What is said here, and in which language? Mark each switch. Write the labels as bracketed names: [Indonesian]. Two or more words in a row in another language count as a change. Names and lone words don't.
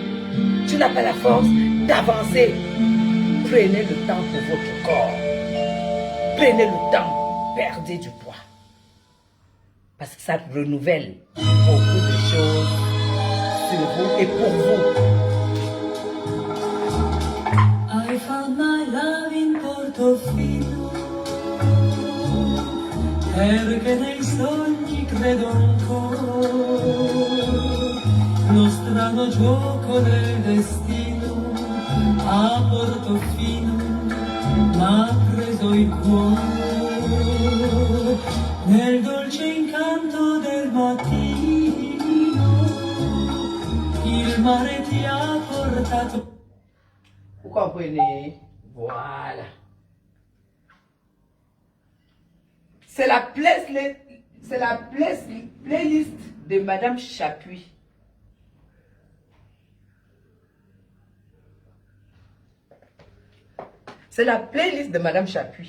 [French] Tu n'as pas la force d'avancer. Prenez le temps pour votre corps. Prenez le temps. Perdez du poids. Parce que ça renouvelle beaucoup de choses sur vous et pour vous. [English] I found my love in Portofino, [Italian] perché nei sogni credo ancora, lo strano gioco del destino a Portofino m'ha preso il cuore, nel dolce incanto del mattino, il mare ti ha portato. [French] Vous comprenez? Voilà. C'est la playlist de Madame Chapuis. C'est la playlist de Madame Chapuis.